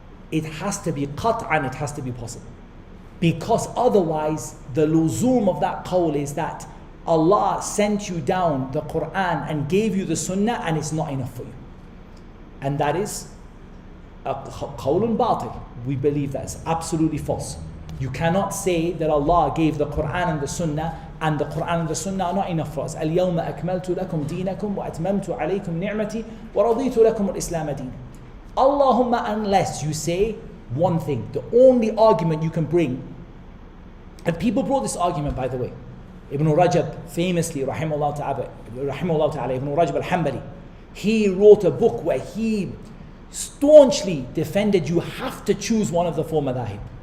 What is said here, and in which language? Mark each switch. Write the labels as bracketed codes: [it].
[en] It has to be qat'an, it has to be possible. Because otherwise, the luzum of that qawl is that Allah sent you down the Quran and gave you the sunnah and it's not enough for you. And that is a qawlun batil. We believe that is absolutely false. You cannot say that Allah gave the Quran and the Sunnah and the Quran and the Sunnah are not enough for us. [ar] اليوم أكملت لكم دينكم وأتممت عليكم نعمتي ورضيت لكم الإسلام دينا. [en] Allahumma, unless you say one thing, the only argument you can bring, and people brought this argument by the way. Ibn Rajab famously, rahimahullah ta'ala, Ibn Rajab al-Hanbali, he wrote a book where he staunchly defended you have to choose one of the four madahib.